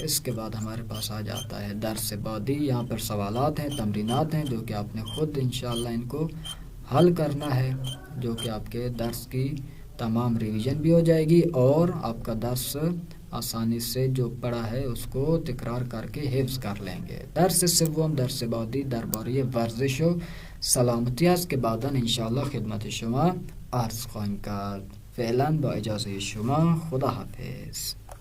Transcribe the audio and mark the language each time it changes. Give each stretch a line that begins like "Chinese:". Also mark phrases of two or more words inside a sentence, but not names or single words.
Urdu: اس کے بعد ہمارے پاس آ جاتا ہے درس بعدی. یہاں پر سوالات ہیں، تمرینات ہیں جو کہ آپ نے خود انشاءاللہ ان کو حل کرنا ہے، جو کہ آپ کے درس کی تمام ریویژن بھی ہو جائے گی اور آپ کا درس آسانی سے جو پڑھا ہے اس کو تکرار کر کے حفظ کر لیں گے.
Persian: درس سوم، درس بعدی درباره ورزش و سلامتی است که بعداً انشاءالله خدمت شما عرض خواهیم کرد. فعلا با اجازه شما، خدا حافظ.